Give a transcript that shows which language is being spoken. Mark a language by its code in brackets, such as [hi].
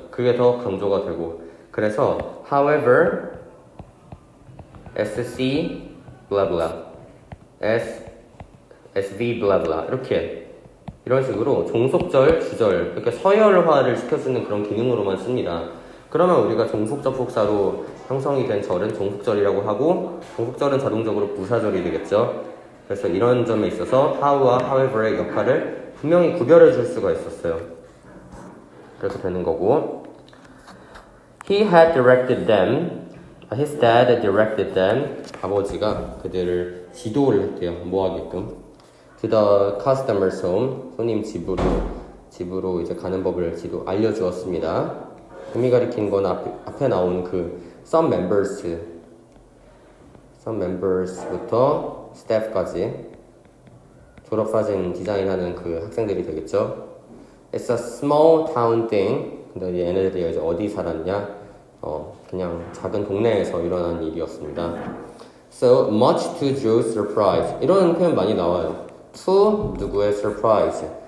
[ko] 그게 더 강조가 되고 그래서 [en] however sc blah blah sv blah blah [ko] 이런 식으로 종속절, 주절 이렇게 서열화를 시켜주는 그런 기능으로만 씁니다. 그러면 우리가 종속접속사로 형성이 된 절은 종속절이라고 하고 종속절은 자동적으로 부사절이 되겠죠. 그래서 이런 점에 있어서 how와 however의 역할을 분명히 구별해 줄 수가 있었어요. 그렇게 되는 거고 [en] He had directed them His dad directed them [ko] 아버지가 그들을 지도를 했대요. 뭐 하게끔 [en] To the customer's home [ko] 손님 집으로 이제 가는 법을 알려주었습니다. 의미 가리키는 건 앞에 나온 그 some members부터 staff까지 졸업사진 디자인하는 그 학생들이 되겠죠. [en] It's a small town thing. [ko] 근데 얘네들이 이제 어디 살았냐? 그냥 작은 동네에서 일어난 일이었습니다. [en] So much to Joe's surprise. [ko] 이런 표현 많이 나와요. To 누구의 surprise.